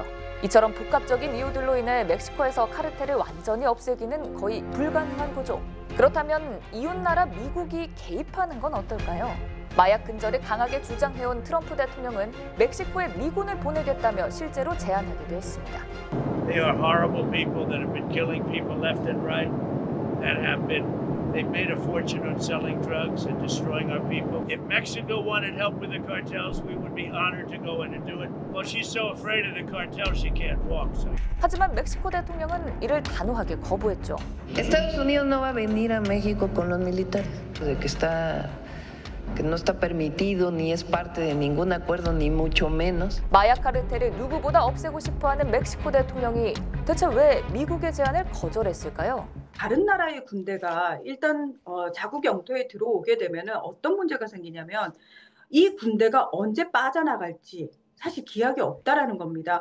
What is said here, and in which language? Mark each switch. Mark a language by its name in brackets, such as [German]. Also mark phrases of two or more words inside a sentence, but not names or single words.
[Korean] 이처럼 복합적인 이유들로 인해 멕시코에서 카르텔을 완전히 없애기는 거의 불가능한 구조. 그렇다면 이웃나라 미국이 개입하는 건 어떨까요? 마약 근절을 강하게 주장해온 트럼프 대통령은 멕시코에 미군을 보내겠다며 실제로 제안하기도 했습니다. [English] They are horrible people that have been killing people left and right, they've made a fortune on selling drugs and destroying our people. If Mexico wanted help with the cartels, we would be honored to go in and do it. Well, she's so afraid of the cartels, she can't walk. So. [Korean] 하지만 멕시코 대통령은 이를 단호하게 거부했죠. [Spanish] Estados Unidos no va a venir a México con los militares, que no está permitido ni es parte de ningún acuerdo ni mucho menos. [Korean] 마약 카르텔을 누구보다 없애고 싶어하는 멕시코 대통령이 대체 왜 미국의 제안을 거절했을까요? 다른 나라의 군대가 일단 자국 영토에 들어오게 되면 어떤 문제가 생기냐면 이 군대가 언제 빠져나갈지 사실 기약이 없다라는 겁니다.